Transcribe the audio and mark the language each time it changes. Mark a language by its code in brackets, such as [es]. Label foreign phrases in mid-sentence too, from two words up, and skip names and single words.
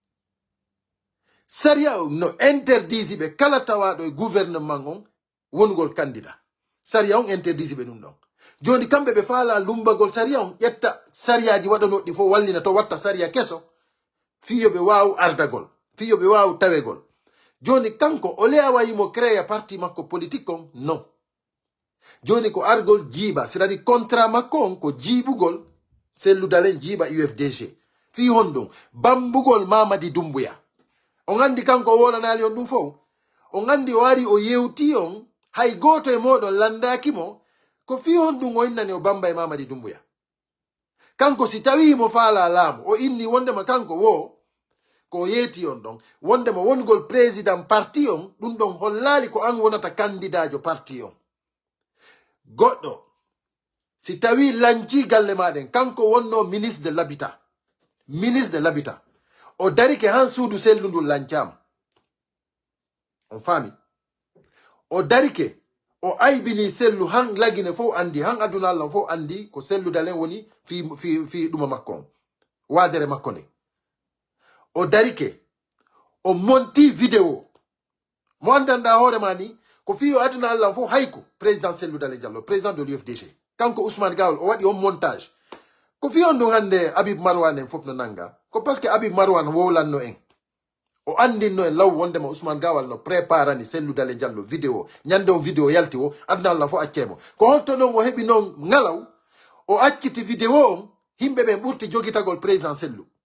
[ff] saria o no interdisi ɓe kala tawaɗo e gouvernement on wongol candidat saria on interdisi ɓe ɗum ɗon joni kamɓe ɓe faala lumbagol saria on ƴetta sariyaji waɗanoɗɗi fof wallina to watta saria keso fiyoɓe wawu ardagol fiyoɓe wawu tawegol joni kanko o lewayimo créa parti makko politique on non joni ko argol jiiba [fr] c'est à dire contrat [ff] makko on ko jiibugol Cellou Dalein jiiba UFDG fi honɗum bambugol Mamadi Doumbouya on andi kanko o wolanali on ɗum fof on andi o wari o yewti on hay goto e moɗon landaki mo ko fi on ɗum o innani o bamba e Mamadi Doumbouya. Kanko si tawi mo faala laamu o inni wondema kanko wo ko yeti on ɗon wondema wongol [fr] président parti [ff] on ɗum ɗon hollali ko an wonata candidat jo parti on. Goɗɗo si tawi lanci galle maɗen kanko wonno [fr] ministre de l'habitat. Ministre de l'habitat [ff] o darike han suudu sellu ndu lancama. On faami o darike o aybini sellu han lagine fo andi han aduna Allah fo andi ko sellu dalen woni fi ɗuma makko on wadere makko nde. O darike o monti vidéo mo andanda hoore mani ko fi o aduna Allah fo hayko président sellu dalen Diallo [fr] président de l'UFDG [ff] kanko Ousmane Gawal o waɗi on montage ko fi on ɗum hande Habib Marwan en fof no nanga ko [fr] parce que [ff] Habib Marwan wowlanno en o andinno en law wondema Ousmane Gawal no préparani sellu dalen Diallo vidéo ñande on vidéo yalti o aduna Allah fo accemo ko holto noon o heɓi noon ngalaw o acciti vidéo on himɓe ɓen ɓurti jogitagol président sellu